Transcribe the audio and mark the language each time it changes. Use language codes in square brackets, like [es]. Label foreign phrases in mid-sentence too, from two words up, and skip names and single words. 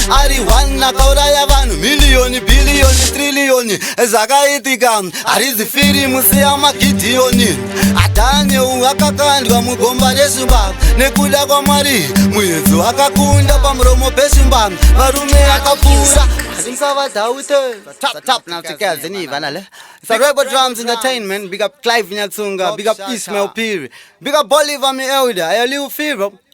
[sn] Ari one akauraya vanhu miliyoni, bhiliyoni, triliyoni. Zvakaitika, harizi firimu seyamaGidhiyoni. Adhaneu akakandwa mugomba reshumba. Nekuda kwaMwari, muedzi wakakunda pamuromo peshumba. Varume akapfuura. Asi musavadhaute. [en] Top, top, now together, ni vanale. It's a Rebel Drums Entertainment. Big up Clive Nyatsunga. Big up Ismail Piri. Big up Bolivar, me elder. I live feel, bro.